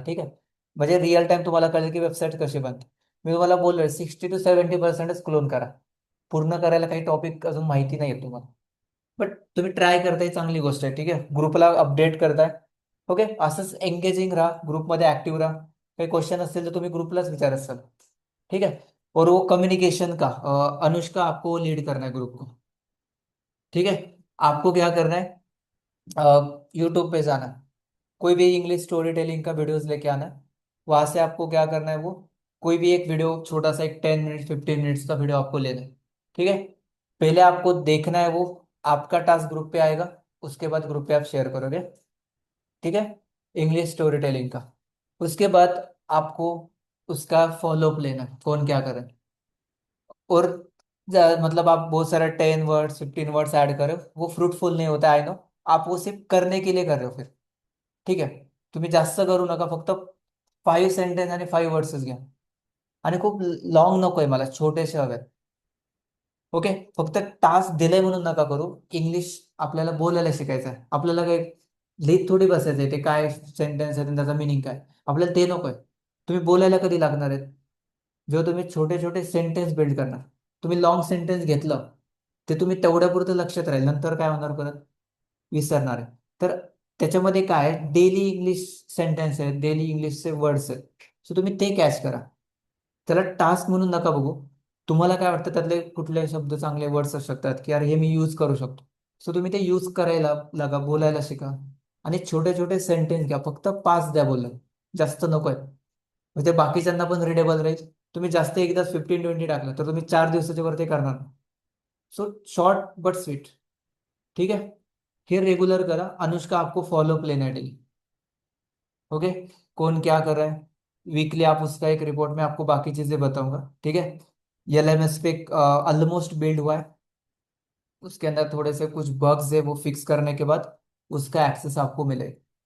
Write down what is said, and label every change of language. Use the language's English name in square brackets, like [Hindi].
[Marathi] ठीक आहे, म्हणजे रिअल टाइम तुम्हाला कळेल की वेबसाईट कशी बनते. मी तुम्हाला बोललोय 60 to 70% क्लोन करा. पूर्ण करायला काही टॉपिक अजून माहिती नाहीये तुम्हाला, बट तुम्ही ट्राय करताय, चांगली गोष्ट आहे. ठीक आहे, ग्रुपला अपडेट करताय. ओके, असंच एंगेजिंग राहा, ग्रुपमध्ये ऍक्टिव्ह राहा. काही क्वेश्चन असतील तर तुम्ही ग्रुपलाच विचारत चला. [Hindi] ठीक है। और वो कम्युनिकेशन का अनुष्का आपको लीड करना है ग्रुप को। ठीक है, आपको क्या करना है, यूट्यूब पे जाना है, कोई भी इंग्लिश स्टोरी टेलिंग का वीडियोस लेके आना है। वहां से आपको क्या करना है, वो कोई भी एक वीडियो, छोटा सा एक 10 मिनट 15 मिनट्स का वीडियो आपको लेना है। ठीक है, पहले आपको देखना है वो, आपका टास्क ग्रुप पे आएगा, उसके बाद ग्रुप पे आप शेयर करोगे। ठीक है, इंग्लिश स्टोरी टेलिंग का। उसके बाद आपको उसका फॉलोअप लेना है, कौन क्या करे। और मतलब आप बहुत सारा 10 वर्ड्स 15 वर्ड्स ऐड करो, वो फ्रूटफुल नहीं होता, आय नो। आप वो सिर्फ करने के लिए कर रहे हो फिर। [Marathi] ठीक आहे, तुम्ही जास्त करू नका, फक्त 5 सेंटेन्स आणि 5 वर्ड्सच घ्या. आणि खूप लॉंग नकोय मला, छोटेसे हवेत. ओके, फक्त टास्क दिलंय म्हणून नका करू. इंग्लिश आपल्याला बोलायला शिकायचं आहे, आपल्याला काही लिहित थोडी बसायचंय ते काय सेंटेन्स आहे आणि त्याचा मिनिंग काय. आपल्याला ते नकोय. तुम्ही बोलायला कधी लागणार आहेत, जेव्हा तुम्ही छोटे छोटे सेंटेन्स बिल्ड करणार. तुम्ही लॉंग सेंटेन्स घेतलं, ते तुम्ही तेवढ्यापुरतं लक्षात राहील, नंतर काय होणार परत विसरणार आहे. तर त्याच्यामध्ये काय डेली इंग्लिश सेंटेन्स आहेत, डेली इंग्लिशचे वर्ड्स आहेत, सो तुम्ही ते कॅच करा. त्याला टास्क म्हणून नका बघू. तुम्हाला काय वाटतं त्यातले कुठले शब्द चांगले वर्ड्स असू शकतात की यार हे मी यूज करू शकतो, सो तुम्ही ते यूज करायला लागा, बोलायला शिका. आणि छोटे छोटे सेंटेन्स घ्या, फक्त 5 द्या बोलून, जास्त नको आहे. म्हणजे बाकीच्यांना पण रिडेबल राहील. तुम्ही जास्त एकदाच 15-20 टाकलं तर तुम्ही 4 दिवसाच्या वरती करणार. So short but sweet. [Hindi] ठीक है, [Marathi] हे रेगुलर करा. [Hindi] अनुष्का, आपको फॉलोअप लेना है डेली। ओके, कौन क्या कर रहा है वीकली, आप उसका एक रिपोर्ट में आपको बाकी चीजें बताऊंगा। ठीक है, एलएमएस पे ऑलमोस्ट बिल्ड हुआ है, उसके अंदर थोड़े से कुछ बग्स है, वो फिक्स करने के बाद उसका एक्सेस आपको मिलेगा।